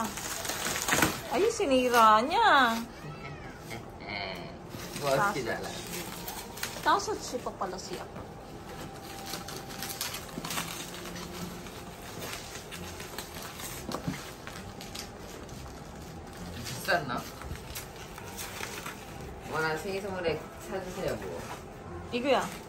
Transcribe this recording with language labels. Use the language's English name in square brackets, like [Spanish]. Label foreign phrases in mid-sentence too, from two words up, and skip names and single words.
[Filipino] Ay, sinira niya. [Korean] 멋지지 않아? [Filipino] 5시 pa pala siya. [Korean] 비쌌나? 나 생일 선물에 사주세요 뭐. 이거야.